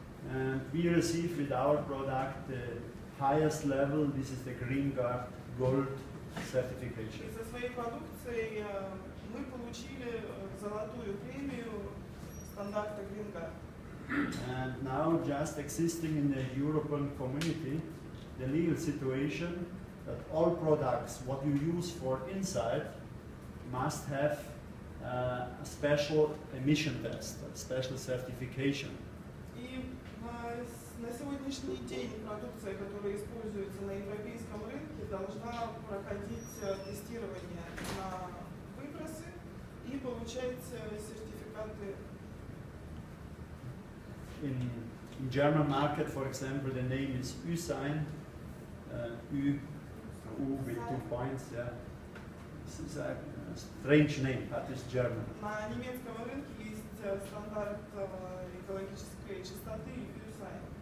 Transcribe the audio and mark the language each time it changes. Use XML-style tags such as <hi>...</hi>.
<en>And we receive with our product the highest level. This is the Green Guard Gold certification.</en> <ru>И со своей продукцией мы получили золотую премию стандарта Green Guard.</ru> <en>And now, just existing in the European community, the legal situation that all products what you use for inside must have a special emission test, a special certification.</en> <ru>И на сегодняшний день продукция, которая используется на европейском рынке, должна проходить тестирование на выбросы и получать сертификаты.</ru> <en>In German market, for example, the name is Ü-Sign, U with 2 points. Yeah, this is a strange name, but it's German.</en> <ru>На немецком рынке есть стандарт экологической чистоты Ü-Sign.</ru>